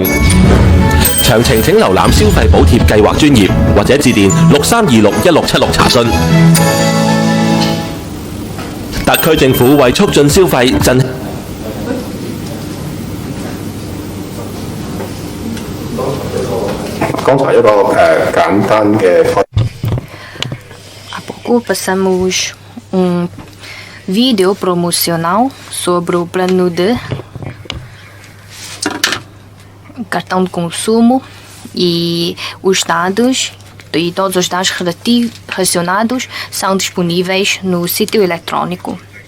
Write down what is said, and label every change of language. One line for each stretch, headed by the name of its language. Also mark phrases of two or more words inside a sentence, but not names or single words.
Cantonese: 詳情請瀏覽消費補貼計劃專頁或者致電63261676查詢。特區政府為促進消費振剛才一個簡單嘅。
Portuguese: Há pouco passamos um vídeo promocional sobre o plano de cartão de consumo e os dados e todos os dados relacionados são disponíveis no sítio eletrônico.